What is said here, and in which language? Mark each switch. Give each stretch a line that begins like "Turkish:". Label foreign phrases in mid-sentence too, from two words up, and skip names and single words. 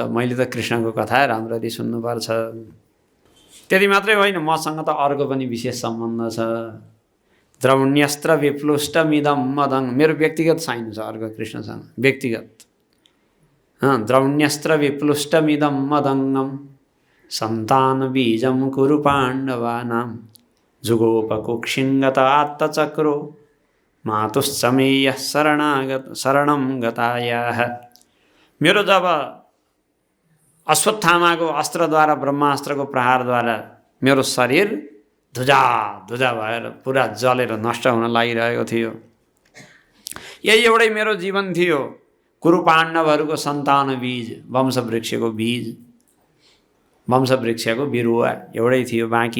Nepali: मैले त कृष्णको कथा राम्ररी सुन्नुपर्छ। त्यति मात्रै होइन, मसँग त अर्को पनि विशेष सम्बन्ध छ।
Sanskrit: द्रौण्यस्त्र विप्लुष्टमिदं मदं,
Nepali: मेरो व्यक्तिगत साइनो छ अर्को कृष्णसँग, व्यक्तिगत।
Sanskrit: द्रौण्यस्त्र विप्लुष्टमिदं मदङ्गम सन्तान बीजं कुरु पाण्डवानां जुगोपकुक्षिङ्गत आत्तचक्रो मातुश्चमेयः शरणं गतायाः।
Nepali: मेरो जब अश्वत्थामाको अस्त्रद्वारा, ब्रह्मास्त्रको प्रहारद्वारा मेरो शरीर धुजा भएर पुरा जलेर नष्ट हुन लागिरहेको थियो, यही एउटै मेरो जीवन थियो। कुरु पाण्डवहरूको सन्तान बीज, वंशवृक्षको बीज, वंशवृक्षको बिरुवा एउटै थियो बाँकी।